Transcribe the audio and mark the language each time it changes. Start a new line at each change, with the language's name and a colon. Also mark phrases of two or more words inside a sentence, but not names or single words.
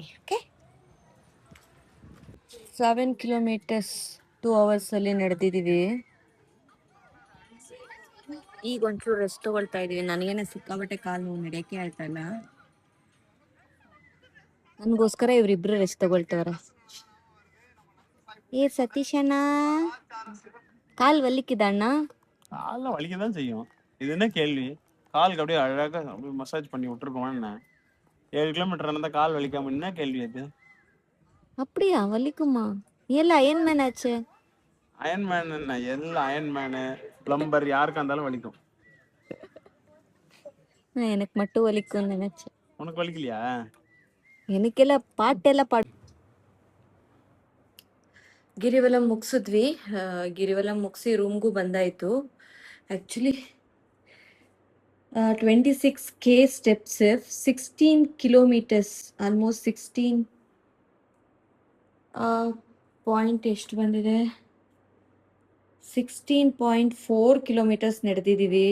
Kannada: ಓಕೆ, 7 ಕಿಲೋಮೀಟರ್ಸ್ 2 ಅವರ್ಸಲ್ಲಿ ನಡೆದಿದ್ದೀವಿ. ಈಗ ಒಂಚೂರು ರೆಸ್ಟ್ ತಗೊಳ್ತಾ ಇದೀವಿ. ನನಗೇನೆ ಸಿಕ್ಕಾಬಟ್ಟೆ ಕಾಲು ನೋವು, ನಡೆಯಕ್ಕೆ ಆಯ್ತಾ ಇಲ್ಲ. ನನ್ಗೋಸ್ಕರ ಇವ್ರಿಬ್ರು ರೆಸ್ಟ್ ತಗೊಳ್ತವ್ರೆ.
Tamil: ஏ சதீஷ் அண்ணா, கால் வலிக்குதா அண்ணா? காலில் வலிக்க தான் செய்யும். இது என்ன கேள்வி? காலுக்கு அப்படியே அழகாக அப்படியே மசாஜ் பண்ணி விட்டுருக்கோம். என்ன 7 கிலோமீட்டர் இருந்தால் கால் வலிக்காம என்ன கேள்வி அது? அப்படியா, வலிக்குமா? எல்லாம் அயன்மேன் ஆச்சு. அயன்மேன் என்ன, எல்லாம் அயன்மேனு பிளம்பர் யாருக்கா இருந்தாலும் வலிக்கும். எனக்கு மட்டும் வலிக்கும்னு நினைச்சேன். உனக்கு வலிக்கலையா?
Kannada: எனக்கெಲ್ಲ ಪಾಟೆಲ್ಲ ಗಿರಿವಲ ಮುಗಿಸಿದ್ವಿ. ಗಿರಿವಲ ಮುಗಿಸಿ ರೂಮ್ಗೂ ಬಂದಾಯಿತು. ಆ್ಯಕ್ಚುಲಿ
English: 26K steps, 16 kilometers,
Kannada: ಆಲ್ಮೋಸ್ಟ್ 16 ಪಾಯಿಂಟ್ ಎಷ್ಟು ಬಂದಿದೆ, 16.4 ಕಿಲೋಮೀಟರ್ಸ್ ನಡೆದಿದ್ದೀವಿ.